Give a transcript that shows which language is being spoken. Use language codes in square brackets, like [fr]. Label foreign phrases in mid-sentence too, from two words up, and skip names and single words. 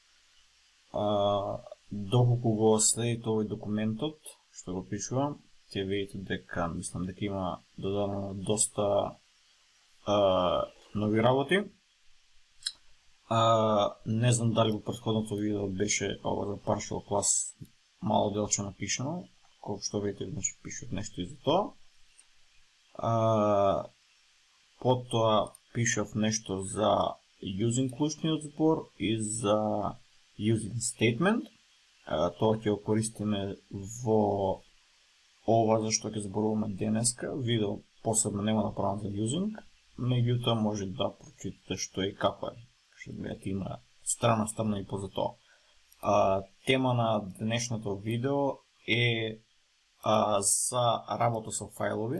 [mk] Доколку го следите овој документот, што го пишувам, ќе видите дека, мислам дека има додадено доста нови работи. Не знам дали во претходното видео беше ова за [en] partial class [mk] мало делче напишано, колку што видите, значи пишат нешто и за тоа. Потоа пишав нешто за using клучниот збор и за [en] using statement. [mk] Тоа ќе го користиме во ова за што ќе зборуваме денеска. Видео посебно нема направено за using, меѓутоа може да прочитате што и како е. Што гледате, има страна и поза тоа. Тема на денешното видео е за работа со фајлови.